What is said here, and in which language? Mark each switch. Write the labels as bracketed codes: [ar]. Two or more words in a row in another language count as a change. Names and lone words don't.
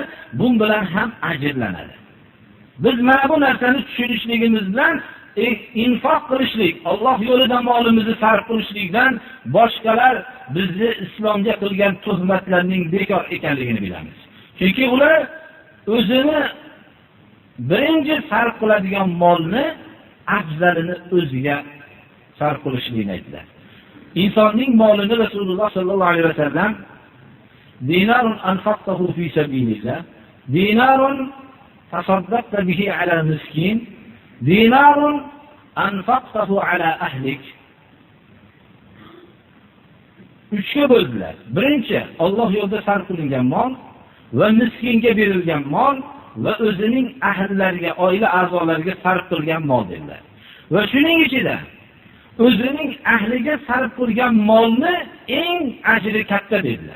[uz] Bun bilan ham ajrlanadi. Biz mana bu narsani tushunishligimiz bilan infoq qilishlik, Alloh yo'lida molimizni sarf qilishlikdan boshqalar bizni islomga qilgan tuhmatlarning bekor ekanligini bilamiz. Chunki ular o'zini birinchi sarf qiladigan molni afzalini o'ziga sarf qilishligini aytdilar. Insonning molini Rasululloh [ar] صلى الله عليه وسلم دينار أنفقته في سبيل الله، دينار تصدقت به على مسكين، دينار أنفقته على أهلك. [uz] Uchga bo'ldilar. Birinchi, Alloh yo'lida sarf qilingan mol va miskinga berilgan mol va o'zining ahllariga, oila a'zolariga sarf qilgan mol dedilar. Va shuning ichida o'zining ahliga sarf qilgan molni eng ajri katta dedilar.